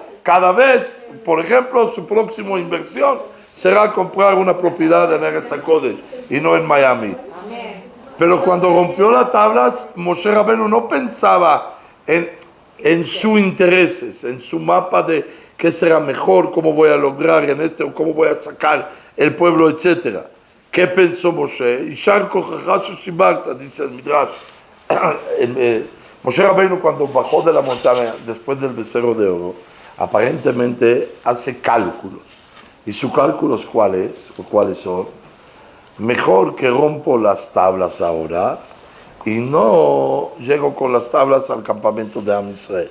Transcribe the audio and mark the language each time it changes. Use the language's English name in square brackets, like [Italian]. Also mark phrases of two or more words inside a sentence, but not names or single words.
[Spanish] Cada vez, por ejemplo, su próxima inversión será comprar una propiedad en Eretz HaKodesh y no en Miami. Pero cuando rompió las tablas, Moshe Rabbeinu no pensaba en sus intereses, en su mapa de qué será mejor, cómo voy a lograr en o cómo voy a sacar el pueblo, etc. ¿Qué pensó Moshe? [Hebrew] Ishar kochacha shibarta, [Spanish] dice el Midrash. Moshe Rabbeinu, cuando bajó de la montaña después del becerro de oro, aparentemente hace cálculos. ¿Y sus cálculos cuáles son? Mejor que rompo las tablas ahora y no llego con las tablas al campamento de Am Israel.